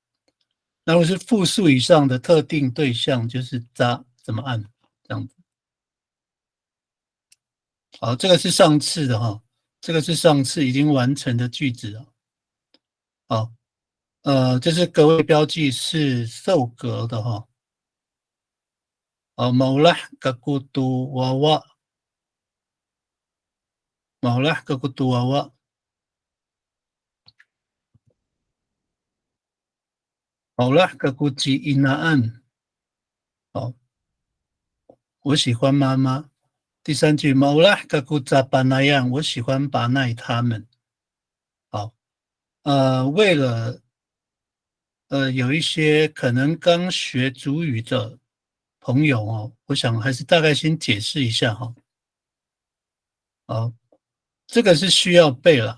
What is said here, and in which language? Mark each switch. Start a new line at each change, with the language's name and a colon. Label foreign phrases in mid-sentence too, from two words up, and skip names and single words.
Chinese: 那如果是复数以上的特定对象，就是扎怎么按这样子。好，这个是上次的哈，这个是上次已经完成的句子了。好，就是格位标记是受格的哈。
Amis: maulah kakutu wawa maulah kakutu wawa maulah kakuci inaan。
Chinese: 好，我喜欢妈妈。第三句
Amis: maulah kakuca panayan，
Chinese: 我喜欢巴奈他们。好，为了有一些可能刚学族语的朋友哦，我想还是大概先解释一下哈。好，这个是需要背了。